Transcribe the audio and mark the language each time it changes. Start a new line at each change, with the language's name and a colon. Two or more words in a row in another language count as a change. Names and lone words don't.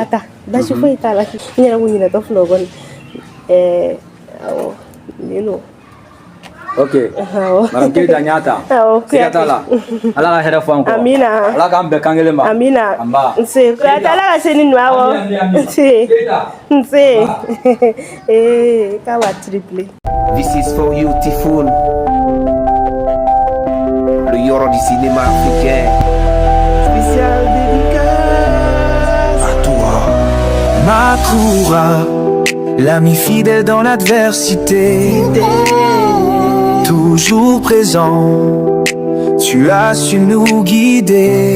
Bambara: a ta basi foyi t'a la n yɛrɛ b'u ɲinɛtɔ filɛ o kɔni awɔ nin don ok Madame Keita n y'a ta siga t'a la Ala ka hɛrɛ fɔ an kɔ amina Ala k'an bɛn kan kelen ma amina an ba nse Kuyatɛ Ala ka se ni nɔ awɔ nse k'a b'a triplé.
English: This is for beautiful.
French: Le Yoro du cinéma africain. Spécial dédicace à toi. Makura, l'ami fidèle dans l'adversité. Toujours présent, tu as su nous guider.